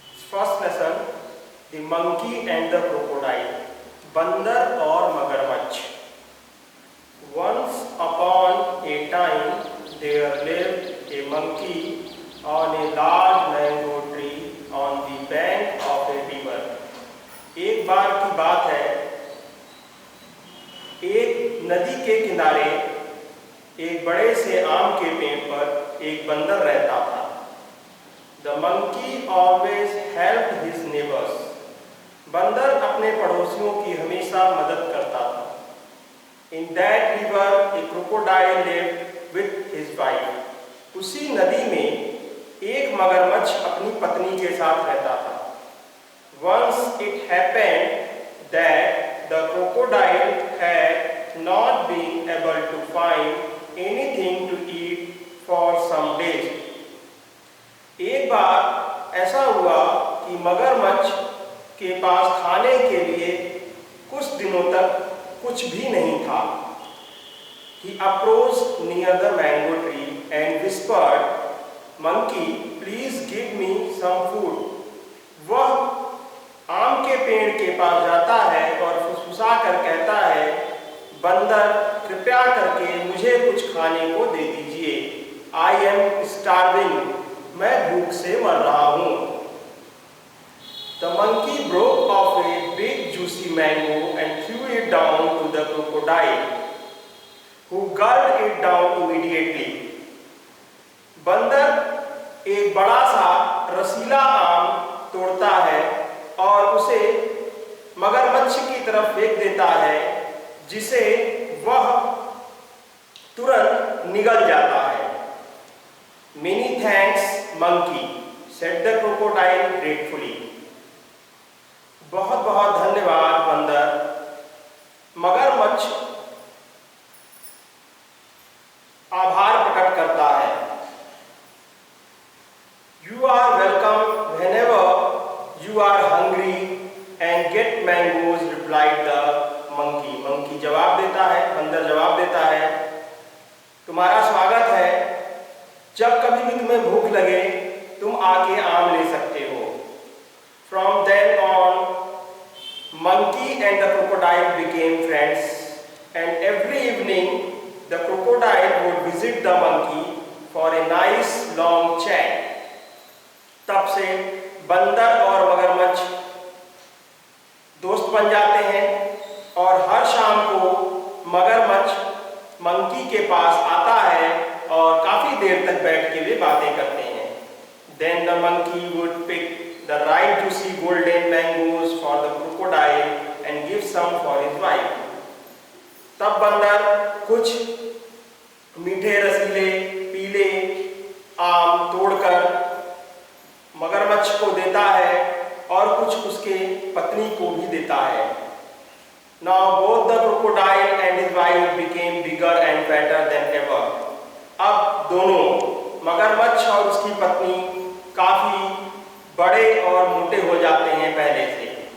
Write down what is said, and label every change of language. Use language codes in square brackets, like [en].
[en] First lesson, the monkey and the crocodile. [hi] बंदर और मगरमच्छ. [en] Once upon a time there lived a monkey on a large mango tree on the bank of a river. [hi] एक बार की बात है, एक नदी के किनारे एक बड़े से आम के पेड़ पर एक बंदर रहता था. [en] The monkey always helped his neighbors. [hi] बंदर अपने पड़ोसियों की हमेशा मदद करता था. [en] In that river a crocodile lived with his wife. [hi] उसी नदी में एक मगरमच्छ अपनी पत्नी के साथ रहता था. [en] Once it happened that the crocodile had not been able to find anything to eat for some days. [hi] एक बार ऐसा हुआ कि मगरमच्छ के पास खाने के लिए कुछ दिनों तक कुछ भी नहीं था. [en] He approached near the mango tree and whispered, "Monkey, please give me some food." [hi] वह आम के पेड़ के पास जाता है और फुसफुसा कर कहता है, बंदर कृपया करके मुझे कुछ खाने को दे दीजिए. [en] I am starving. [hi] मैं भूख से मर रहा हूँ. [en] The monkey broke off a big juicy mango and threw it down to the crocodile, who gulped it down immediately. [hi] बंदर एक बड़ा सा रसीला आम तोड़ता है और उसे मगरमच्छ की तरफ फेंक देता है, जिसे वह तुरंत निगल जाता है. [en] Many thanks, monkey, said the crocodile gratefully. [hi] बहुत बहुत धन्यवाद बंदर. मगरमच्छ आभार प्रकट करता है. [en] You are welcome whenever you are hungry and get mangoes, replied the monkey. [hi] Monkey जवाब देता है, बंदर जवाब देता है, तुम्हारा स्वागत है. जब कभी भी तुम्हें भूख लगे तुम आके आम ले सकते हो. [en] From then on, monkey and the crocodile became friends, and every evening the crocodile would visit the monkey for a nice long chat. [hi] तब से बंदर और मगरमच्छ दोस्त बन जाते हैं और हर शाम को मगरमच्छ मंकी के पास आता है और काफी देर तक बैठ के वे बातें करते हैं. [en] Then the monkey would pick the right juicy golden mangoes for the crocodile and give some for his wife. [hi] तब बंदर कुछ मीठे रसीले पीले आम तोड़कर मगरमच्छ को देता है और कुछ उसके पत्नी को भी देता है. [en] Now both the crocodile and his wife became bigger and fatter than ever. [hi] अब दोनों मगरमच्छ और उसकी पत्नी काफी बड़े और मोटे हो जाते हैं पहले से.